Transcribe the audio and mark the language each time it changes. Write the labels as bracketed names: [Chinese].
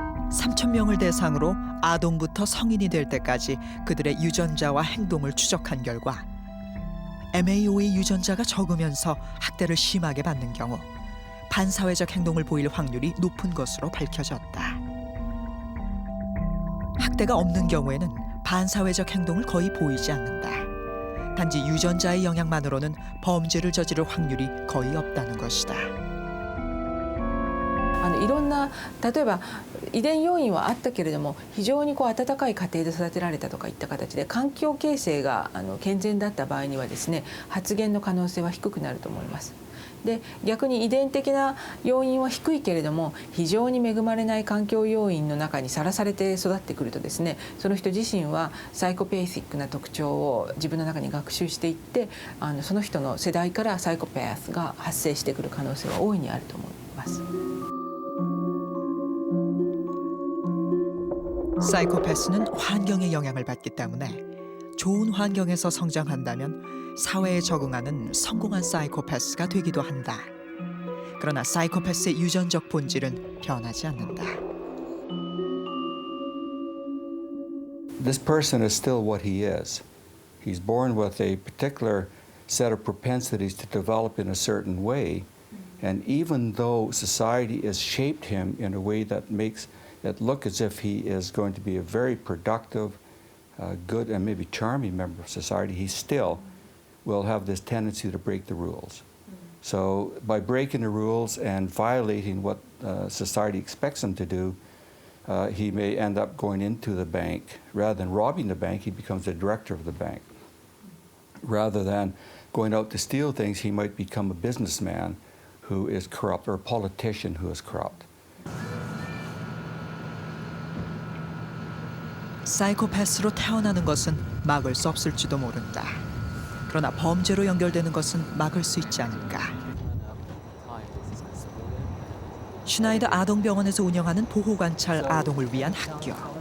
[Korean] (3,000명을) 대상으로 아동부터 성인이 될 때까지 그들의 유전자와 행동을 추적한 결과 MAO의 유전자가 적으면서 학대를 심하게 받는 경우 반사회적 행동을 보일 확률이 높은 것으로 밝혀졌다. 학대가 없는 경우에는 반사회적 행동을 거의 보이지 않는다. 단지 유전자의 영향만으로는 범죄를 저지를 확률이 거의 없다는 것이다. [Japanese] いろんな例えば遺伝要因はあったけれども非常に温かい家庭で育てられたとかいった形で環境形成が健全だった場合にはですね発現の可能性は低くなると思います。で逆に遺伝的な要因は低いけれども非常に恵まれない環境要因の中にさらされて育ってくるとですねその人自身はサイコペーシックな特徴を自分の中に学習していってその人の世代からサイコパスが発生してくる可能性は大いにあると思います。 [Korean] 사이코패스는 환경의 영향을 받기 때문에 좋은 환경에서 성장한다면 사회에 적응하는 성공한 사이코패스가 되기도 한다. 그러나 사이코패스의 유전적 본질은 변하지 않는다. [English] This person is still what he is. He's born with a particular set of propensities to develop in a certain way, and even though society has shaped him in a way that makes it look as if he is going to be a very productive, good, and maybe charming member of society, he still will have this tendency to break the rules. So by breaking the rules and violating what society expects him to do, he may end up going into the bank. Rather than robbing the bank, he becomes the director of the bank. Rather than going out to steal things, he might become a businessman who is corrupt or a politician who is corrupt. [Korean] 사이코패스로 태어나는 것은 막을 수 없을지도 모른다. 그러나 범죄로 연결되는 것은 막을 수 있지 않을까. 슈나이더 아동병원에서 운영하는 보호관찰 아동을 위한 학교.